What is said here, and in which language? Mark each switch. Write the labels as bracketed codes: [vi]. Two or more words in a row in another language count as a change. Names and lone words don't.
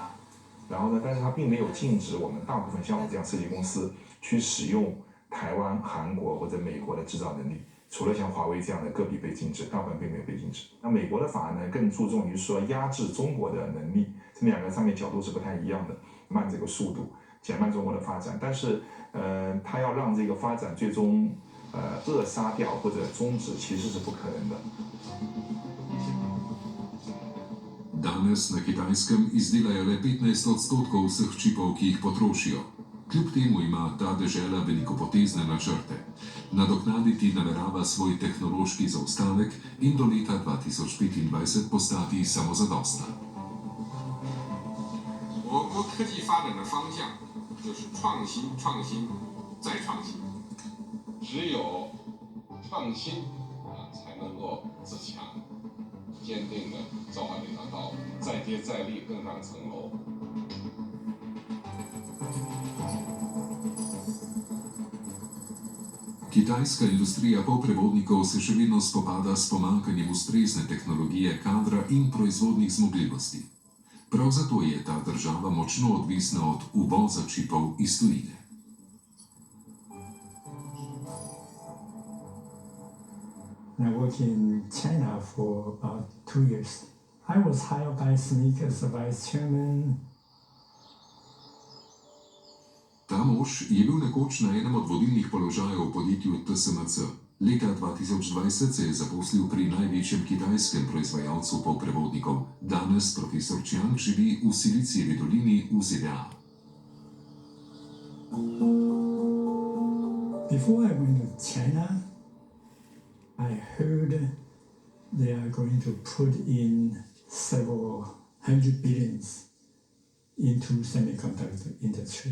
[zh] 然后呢，但是它并没有禁止我们大部分像我这样设计公司去使用 台湾、韩国或者美国的制造能力，除了像华为这样的个别被禁止，大部分并没有被禁止。那美国的法案呢，更注重于说压制中国的能力，这两个上面角度是不太一样的，慢这个速度，减慢中国的发展。但是，它要让这个发展最终扼杀掉或者终止，其实是不可能的。 [sl] Danes na Kitajskem izdelajo le 15% vseh čipov, ki jih potrošijo. Kljub temu ima ta dežela velikopotezne načrte. Nadoknaditi namerava svoj tehnološki zaostanek in do leta 2025 postati samozadostna. [zh] 我国科技发展的方向就是创新、创新再创新。只有创新才能够自强，坚定的走完这条道路，再接再厉，更上层楼。 [sl] Kitajska industrija polprevodnikov se še vedno spopada s pomanjkanjem ustrezne tehnologije, kadra in proizvodnih zmogljivosti. Prav zato je ta država močno odvisna od uvoza čipov iz tujine. [en] I worked in China for about 2 years. I was hired by SMIC as a vice chairman. [sl] Ta mož je bil nekoč na enem od vodilnih položajev v podjetju TSMC. Leta 2020 se je zaposlil pri največjem kitajskem proizvajalcu polprevodnikov. Danes profesor Čiang živi v Silicijevi dolini v ZDA. [en] Before I went to China, I heard they are going to put in several hundred billions into semiconductor industry.